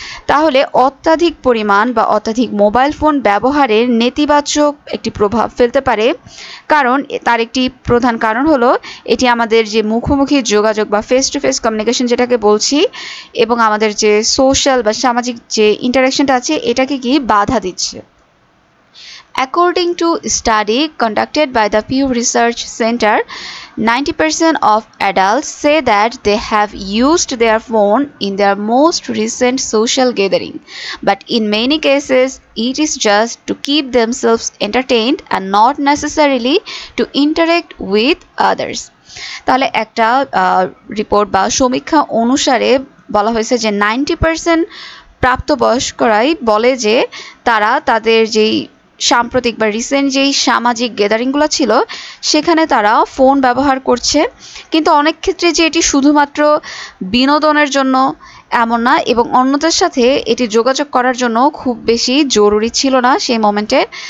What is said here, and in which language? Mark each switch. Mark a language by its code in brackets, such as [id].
[bn] তাহলে অত্যাধিক পরিমাণ বা অত্যাধিক মোবাইল ফোন ব্যবহারের নেতিবাচক একটি প্রভাব ফেলতে পারে, কারণ তার একটি প্রধান কারণ হলো এটি আমাদের যে মুখোমুখি যোগাযোগ বা ফেস টু ফেস কমিউনিকেশন যেটাকে বলছি, এবং আমাদের যে সোশ্যাল বা সামাজিক যে ইন্টারাকশনটা আছে এটাকে কি বাধা দিচ্ছে। [en] According to a study conducted by the Pew Research Center, 90% of adults say that they have used their phone in their most recent social gathering, but in many cases it is just to keep themselves entertained and not necessarily to interact with others. [bn] তাহলে একটা report বা সমীক্ষা অনুসারে বলা হয়েছে যে 90% প্রাপ্তবয়স্করাই বলে যে তারা তাদের যেই সাম্প্রতিক বা রিসেন্ট যেই সামাজিক গ্যাদারিংগুলো ছিল সেখানে তারা ফোন ব্যবহার করছে, কিন্তু অনেক ক্ষেত্রে যে এটি শুধুমাত্র বিনোদনের জন্য এমন না, এবং অন্যদের সাথে এটি যোগাযোগ করার জন্য খুব বেশি জরুরি ছিল না সেই মোমেন্টে।